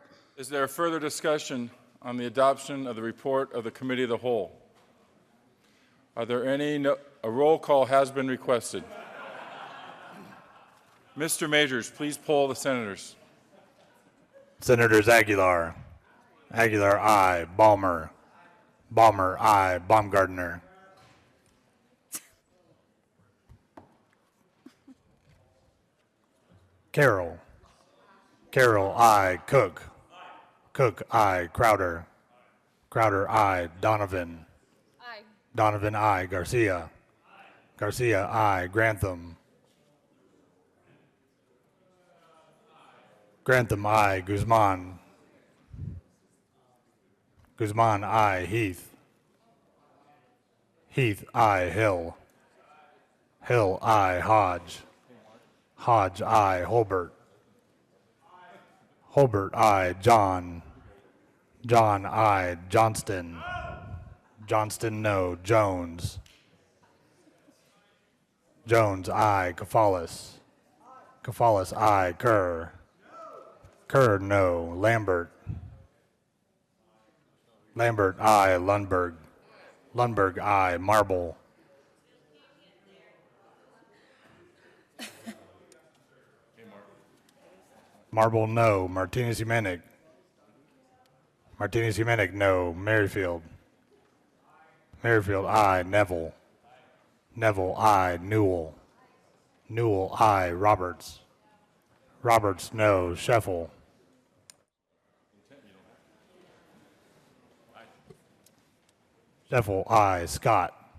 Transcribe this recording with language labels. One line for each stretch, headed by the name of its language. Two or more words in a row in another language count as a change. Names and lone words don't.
English: Is there further discussion on the adoption of the report of the Committee of the Whole? Are there any? A roll call has been requested. Mr. Majors, please poll the senators. Senators Aguilar. Aguilar, aye. Balmer. Balmer, aye. Baumgardner. Carroll. Carroll, aye. Cook. Cook, aye. Crowder. Crowder, aye. Donovan. Aye. Donovan, aye. Garcia. Garcia, aye. Grantham. Grantham, aye. Guzman. Guzman, I. Heath. Heath, I. Hill. Hill, I. Hodge. Hodge, I. Holbert. Holbert, I. John. John, I. Johnston. Johnston, no. Jones. Jones, I. Kafalis. Kafalis, I. Kerr. Kerr, no. Lambert. Lambert, I. Lundberg. Lundberg, I. Marble. Marble, no. Martinez Humanic. Martinez Humanic, no. Merrifield. Merrifield, I. Neville. Neville, I. Newell. Newell, I. Roberts. Roberts, no. Sheffel. Sheffel, I. Scott.